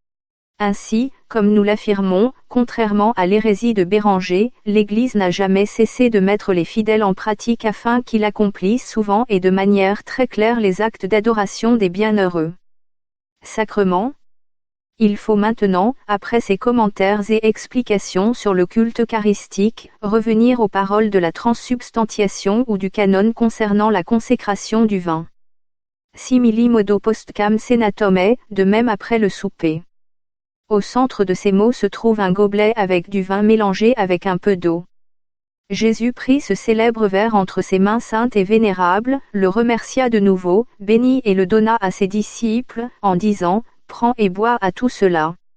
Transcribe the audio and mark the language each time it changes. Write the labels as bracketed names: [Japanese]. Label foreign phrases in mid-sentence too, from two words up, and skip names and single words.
[French] Ainsi, comme nous l'affirmons, contrairement à l'hérésie de Béranger, l'Église n'a jamais cessé de mettre les fidèles en pratique afin qu'ils accomplissent souvent et de manière très claire les actes d'adoration des bienheureux sacrements. Il faut maintenant, après ces commentaires et explications sur le culte eucharistique, revenir aux paroles de la transsubstantiation ou du canon concernant la consécration du vin. [Latin] Simili modo postcam senatum, [French] de même après le souper. Au centre de ces mots se trouve un gobelet avec du vin mélangé avec un peu d'eau. Jésus prit ce célèbre verre entre ses mains saintes et vénérables, le remercia de nouveau, bénit et le donna à ses disciples, en disant : Prends et bois à tout cela.